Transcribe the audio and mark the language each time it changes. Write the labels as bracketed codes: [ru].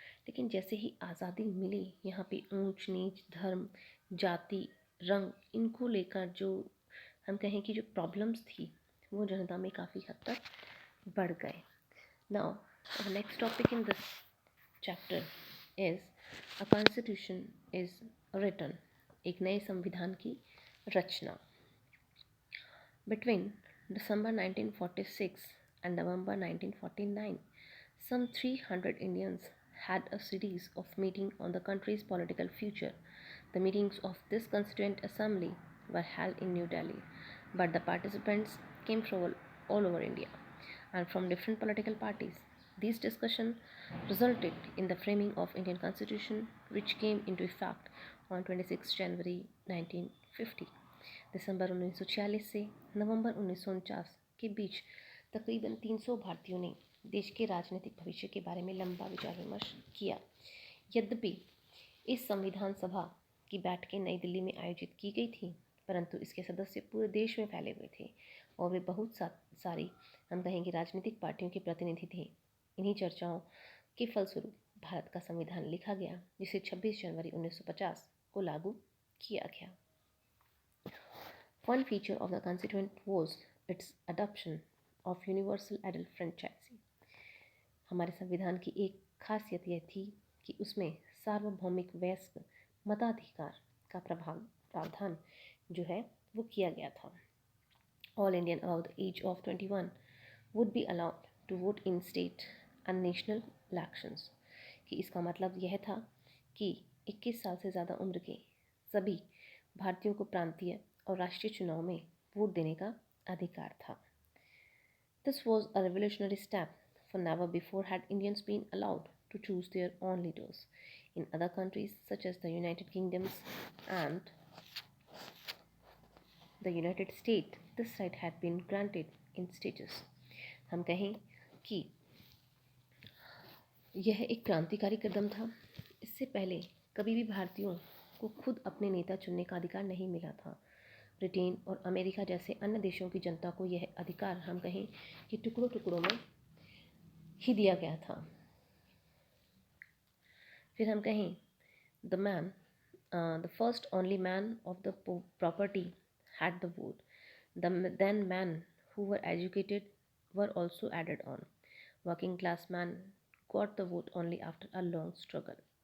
[hi] लेकिन जैसे ही आज़ादी मिली, यहाँ पे ऊंच नीच, धर्म, जाति, रंग, इनको लेकर जो हम कहें कि जो प्रॉब्लम्स थी वो जनता में काफ़ी हद तक बढ़ गए. [en] Now the next topic in this chapter is a constitution is written. [hi] एक नए संविधान की रचना. [en] Between December 1946 and November 1949, some 300 Indians had a series of meetings on the country's political future. The meetings of this Constituent Assembly were held in New Delhi. but the participants came from all over India and from different political parties. These discussions resulted in the framing of Indian Constitution, which came into effect on 26 January 1950. [hi] दिसंबर 1946 से नवंबर 1949 के बीच तकरीबन 300 भारतीयों ने देश के राजनीतिक भविष्य के बारे में लंबा विचार विमर्श किया। यद्यपि इस संविधान सभा की बैठकें नई दिल्ली में आयोजित की गई थी, परंतु इसके सदस्य पूरे देश में फैले हुए थे और वे बहुत सारी हम कहेंगे राजनीतिक पार्टियों के प्रतिनिधि थे। इन्हीं चर्चाओं के फलस्वरूप भारत का संविधान लिखा गया, जिसे 26 जनवरी 1950 को लागू किया गया। [en] One feature of the Constitution was its adoption of universal adult franchise. [hi] हमारे संविधान की एक खासियत यह थी कि उसमें सार्वभौमिक वयस्क मताधिकार का प्रावधान जो है वो किया गया था। [en] All Indian above the age of 21 would be allowed to vote in state and national elections. [hi] कि इसका मतलब यह था कि 21 साल से ज़्यादा उम्र के सभी भारतीयों को प्रांतीय और राष्ट्रीय चुनाव में वोट देने का अधिकार था। [en] This was a revolutionary step, for never before had Indians been allowed to choose their own leaders. In other countries such as the United Kingdom and the United States, this right had been granted in stages. [hi] हम कहें कि यह एक क्रांतिकारी कदम था। इससे पहले कभी भी भारतीयों को खुद अपने नेता चुनने का अधिकार नहीं मिला था। ब्रिटेन और अमेरिका जैसे अन्य देशों की जनता को यह अधिकार हम कहें कि टुकड़ों टुकड़ों में ही दिया गया था। फिर हम कहें [en] the first only man of the property had the vote. The then men who were educated were also added on. Working class men got the vote only after a long struggle.